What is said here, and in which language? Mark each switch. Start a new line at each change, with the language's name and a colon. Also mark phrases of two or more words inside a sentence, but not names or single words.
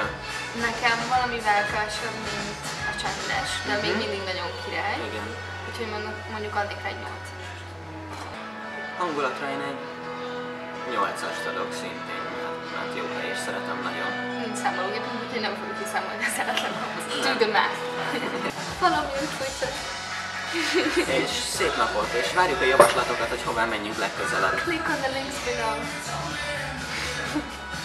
Hungarian: Nekem valamivel kevesebb, mint a csendes, de még mindig nagyon király. Igen. Úgyhogy mondjuk adnék egy 8. Hangulatra én egy 8-ast adok szintén, mert jó hely és szeretem nagyon. Nincs számológépünk, úgyhogy nem fogjuk kiszámolni a szeretletet.
English: Do the math.
Hungarian: Valami úgy folytat. És szép napot, és várjuk a javaslatokat, hogy hová menjünk legközelebb.
English: Click on the links below.